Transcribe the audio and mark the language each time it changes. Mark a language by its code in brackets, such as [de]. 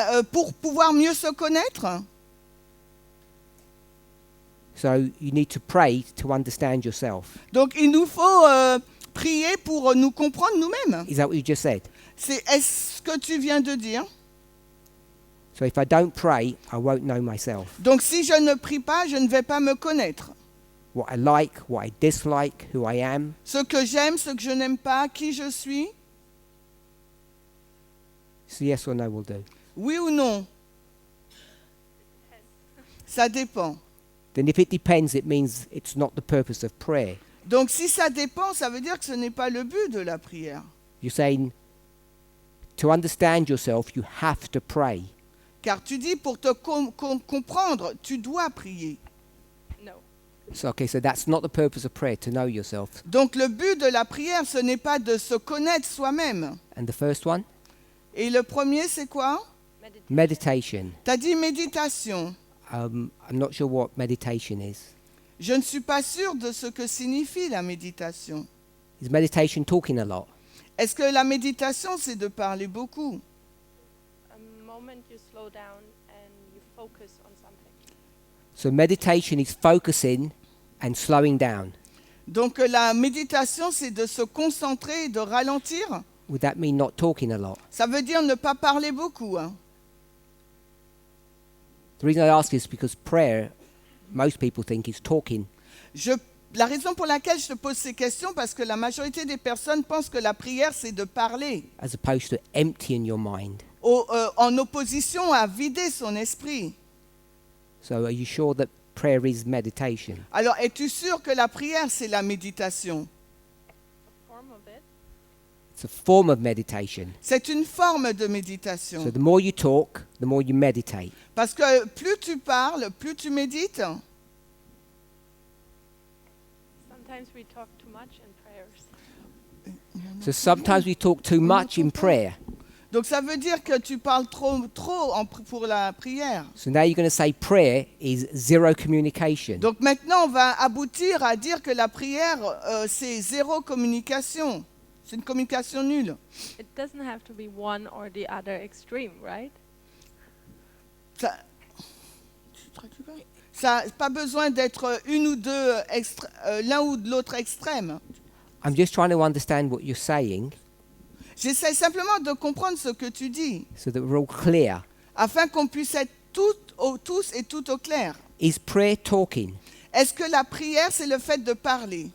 [fr] Pour pouvoir mieux se connaître. [en] So you need to pray to understand yourself. [fr] Donc il nous faut prier pour nous comprendre nous-mêmes. [en] Is that what you just said? [fr] Est-ce que tu viens de dire? [en] So if I don't pray, I won't know myself. [fr] Donc si je ne prie pas, je ne vais pas me connaître. [en] What I like, what I dislike, who I am. [fr] Ce que j'aime, ce que je n'aime pas, qui je suis. [en] So yes or no will do. [fr] Oui ou non? Ça dépend. [en] Then if it depends, it means it's not the purpose of prayer. [fr] Donc si ça dépend, ça veut dire que ce n'est pas le but de la prière. [en] You're saying to understand yourself, you have to pray. [fr] Car tu dis pour te comprendre, tu dois prier. [en] No. So okay, so that's not the purpose of prayer, to know yourself. [fr] Donc le but de la prière, ce n'est pas de se connaître soi-même. [en] And the first one? [fr] Et le premier, c'est quoi? [en] Meditation. [fr] Tu as dit méditation. [en] I'm not sure what meditation is. [fr] Je ne suis pas sûre de ce que signifie la méditation. [en] Is meditation talking a lot? [fr] Est-ce que la méditation, c'est de parler beaucoup? [en] A moment you slow down and you focus on something. So meditation is focusing and slowing down. [fr] Donc la méditation, c'est de se concentrer et de ralentir. [en] Would that mean not talking a lot? [fr] Ça veut dire ne pas parler beaucoup. Hein. [en] The reason I ask is because prayer, most people think is talking. [fr] La raison pour laquelle je te pose ces questions, parce que la majorité des personnes pensent que la prière, c'est de parler, [en] As opposed to emptying your mind. [fr] en opposition à vider son esprit. [en] So are you sure that prayer is meditation? [fr] Alors, es-tu sûr que la prière, c'est la méditation? [en] Form of it. It's a form of meditation. [fr] C'est une forme de [en] So [fr] méditation. [en] the more you talk, the more you meditate. [fr] Parce que plus tu parles, plus tu médites. [en] Sometimes we talk too much in prayers. So sometimes we talk too much in prayer. [fr] Donc ça veut dire que tu parles trop pour la prière. [en] So now you're going to say prayer is zero communication. [fr] Donc maintenant, on va aboutir à dire que la prière, c'est zéro communication. C'est une communication nulle. [en] It doesn't have to be one or the other extreme, right? [fr] Ça n'a pas besoin d'être une ou deux, l'un ou l'autre extrême. [en] I'm just trying to understand what you're saying [fr] J'essaie simplement de comprendre ce que tu dis, [en] so that we're all clear. [fr] afin qu'on puisse être tous et toutes au clair. [en] Is prayer talking, [fr] Est-ce que la prière, c'est le fait de parler?